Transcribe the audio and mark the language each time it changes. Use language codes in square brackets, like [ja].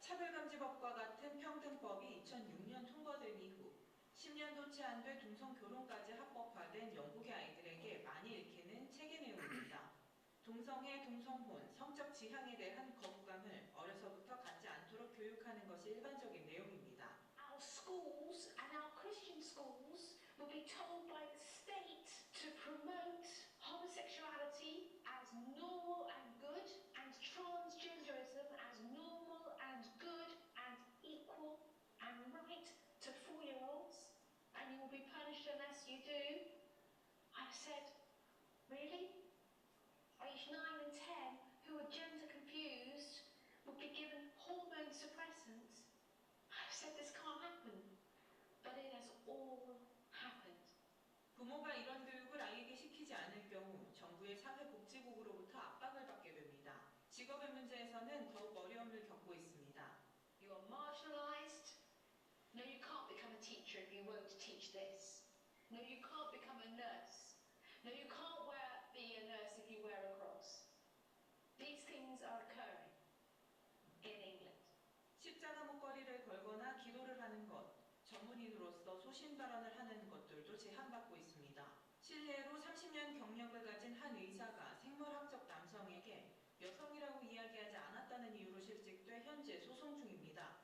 [ko] 차별금지법과 같은 평등법이 2006년 통과된 이후 10년도 채 안 돼 동성결혼까지 합법화된 영국의 아이들에게 많이 읽히는 책의 내용입니다. 동성애, 동성혼, 성적 지향에 대한 거부감을 어려서부터 갖지 않도록 교육하는 것이 일반적인 내용입니다. [en] Our schools and our Christian schools will be told by the state to promote homosexuality as normal and good and transgenderism as normal and good and equal and right to 4-year-olds, and you will be punished unless you do. I've said, really? Age 9 and 10 who are gender confused will be given hormone suppressants. I've said this can't happen, but it has all happened. [ko] 부모가 이런 교육을 아이에게 시키지 않을 경우 정부의 사회복지국으로부터 압박을 받게 됩니다. 직업의 문제에서는 더욱 어려움을 겪고 있습니다. [en] You are marginalised. No, you can't become a teacher if you won't teach this. No, you can't become a nurse. No, you can't be a nurse if you wear a cross. These things are occurring in England. [ko] 십자가 목걸이를 걸거나 기도를 하는 것, 전문인으로서 소신 발언을 하는 것들도 제한받고 있습니다. 실례로 30년 경력을 가진 한 의사가 생물학적 남성에게 여성이라고 이야기하지 않았다는 이유로 실직돼 현재 소송 중입니다.